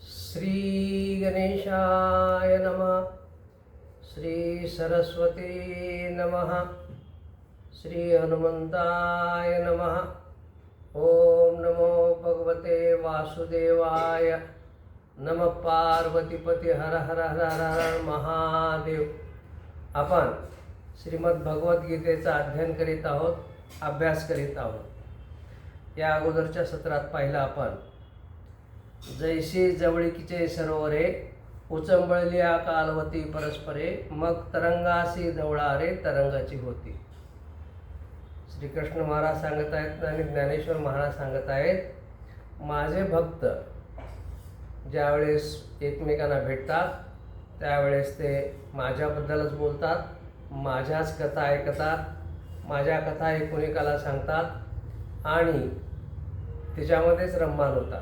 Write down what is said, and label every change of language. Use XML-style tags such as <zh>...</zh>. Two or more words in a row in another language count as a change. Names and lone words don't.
<sa>श्री गणेशाय नमः. श्री सरस्वती नमः. श्री हनुमंताय नमः. ओम नमो भगवते वासुदेवाय. नमः पार्वतीपती हर हर हर हर हर महादेव.</sa> <mr>आपण श्रीमद भगवद्गीतेचा अध्ययन करीत आहोत, अभ्यास करीत आहोत. या अगोदरच्या सत्रात पाहिलं आपण, जैसे जवळीकीचे सरोवरे उचंबळल्या कालवती परस्परे, मग तरंगासी जवळारे तरंगाची होती. श्रीकृष्ण महाराज सांगत आहेत आणि ज्ञानेश्वर महाराज सांगत आहेत, माझे भक्त ज्यावेळेस एकमेकांना भेटतात त्यावेळेस ते माझ्याबद्दलच बोलतात, माझ्याच कथा ऐकतात, माझ्या कथा एकाला सांगतात आणि त्याच्यामध्येच रममाण होतात.</mr>